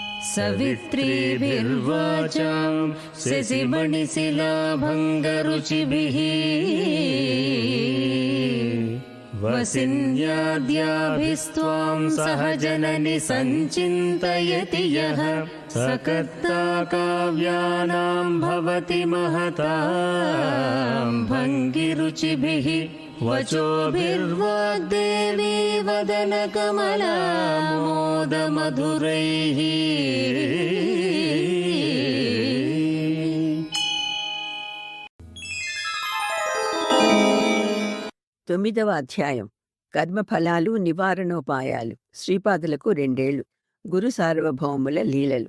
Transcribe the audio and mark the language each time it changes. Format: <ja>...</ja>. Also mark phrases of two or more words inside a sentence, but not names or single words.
<sa>सवित्रीभिर्वाचां शशिमणिशिलाभङ्गरुचिभिः वसिन्याद्याभिस्त्वां सह जननि सञ्चिन्तयति यः स कर्ता काव्यानां भवति महतां भङ्गिरुचिभिः वचोभिर्वाग्देवी वदनकमलामोदमधुरैः।</sa> <te>తొమ్మిదవ అధ్యాయం. కర్మఫలాలు నివారణోపాయాలు. శ్రీపాదులకు 2 ఏళ్లు. గురు సార్వభౌముల లీలలు.</te>